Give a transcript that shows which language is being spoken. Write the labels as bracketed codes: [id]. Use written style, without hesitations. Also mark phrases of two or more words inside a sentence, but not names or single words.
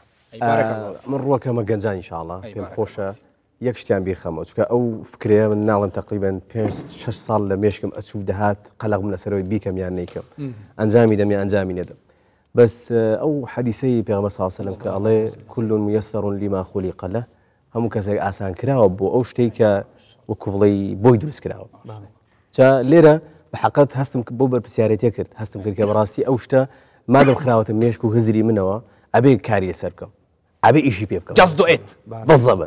[ckb] من ڕووەکەمە گەنجان ئینشاءڵڵا پێم خۆشە یەک شتیان بیرخەمەوە چکە ئەو فکرەیە من ناڵم تقریباً 5-6 ساڵ لە مێشکم ئەچوو دەهات قەلەق بووم لەسەرەوەی بیکەم یان نەیکەم ئەنجامی دەم یا ئەنجامی نەدەم بەس ئەو حەدیسەی پێغەمبەر [ar] صلی الله علیه و سلم [ckb] کە ئەڵێ [ar] كل ميسر لما خلق له [ckb] هەموو کەسێک ئاسان کراوە بۆ ئەو شتێک کە وەکو بڵێ بۆی دروست کراوە جا لێرە بەحەقەت هەستم بۆ بەرپرسیارەتیە کرد هەستم کرد کە بەڕاستی ئەو شتە مادەم خراوەتە مێشک و هزری منەوە ئەبێ کاریە سەر بکەم ئەبێ ئیشی پێ بکەم [en] Just do it بەزەبەت